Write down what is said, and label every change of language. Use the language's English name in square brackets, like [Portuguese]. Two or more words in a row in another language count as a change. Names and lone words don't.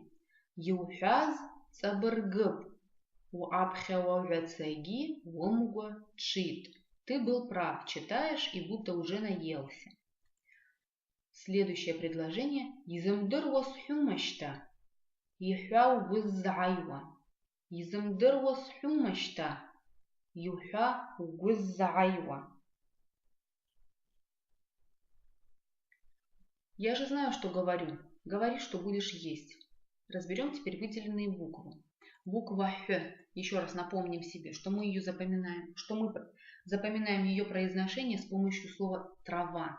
[Abaza] Еухаз цабыргып. У абхеовяцеги вомуга чит. [Russian] Ты был прав, читаешь и будто уже наелся. Следующее предложение. [Abaza] Изымдыр восхюмашта. Юхя угыззайва. Изымдыр восхюмашта. Юхя угыззайва. [Russian] Я же знаю, что говорю. Говори, что будешь есть. Разберем теперь выделенные буквы. Буква Х. Еще раз напомним себе, что мы ее запоминаем, что мы запоминаем ее произношение с помощью слова трава.